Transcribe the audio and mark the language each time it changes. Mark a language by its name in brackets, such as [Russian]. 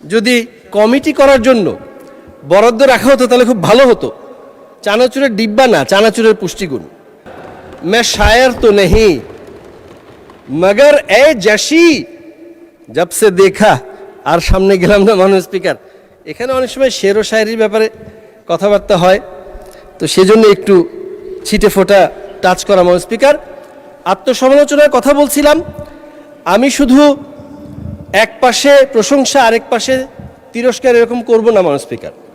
[Bangla] যদি কমিটি করার জন্য বরাদ্দ রাখা হতো তাহলে খুব ভালো হতো। চানাচুরের ডিব্বা না, চানাচুরের পুষ্টিগুণ। [Hindi] मैं शायर तो नहीं मगर ए जशी जब से देखा। [Bangla] আর সামনে গেলাম না মাননীয় স্পিকার, এখানে অনেক সময় শের ও শায়েরির ব্যাপারে কথাবার্তা হয়, তো সেজন্য একটু ছিটে ফোটা টাচ করা। মাননীয় স্পিকার, আত্মসমালোচনার কথা বলছিলাম। আমি শুধু এক পাশে প্রশংসা আরেক পাশে তিরস্কার এরকম করব না মাননীয় স্পিকার।